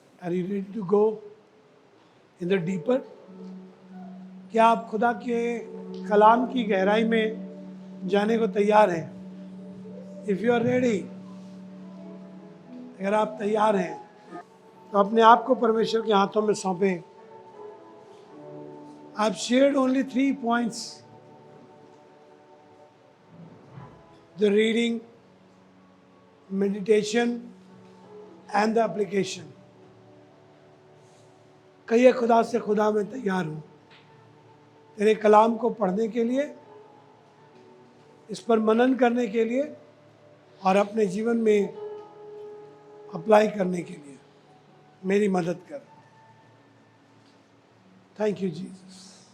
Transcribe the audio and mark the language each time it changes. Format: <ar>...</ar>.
<en>Are you ready to go in the deeper?</en> <hi>क्या आप खुदा के कलाम की गहराई में जाने को तैयार हैं?</hi> <en>if you are ready,</en> <hi>अगर आप तैयार हैं तो अपने आप को परमेश्वर के हाथों में सौंपें।</hi> <en>I've shared only 3 points: the reading, meditation and the application.</en> <hi>कहिए खुदा से, खुदा मैं तैयार हूँ तेरे कलाम को पढ़ने के लिए, इस पर मनन करने के लिए और अपने जीवन में अप्लाई करने के लिए मेरी मदद कर।</hi> <en>Thank you Jesus.</en>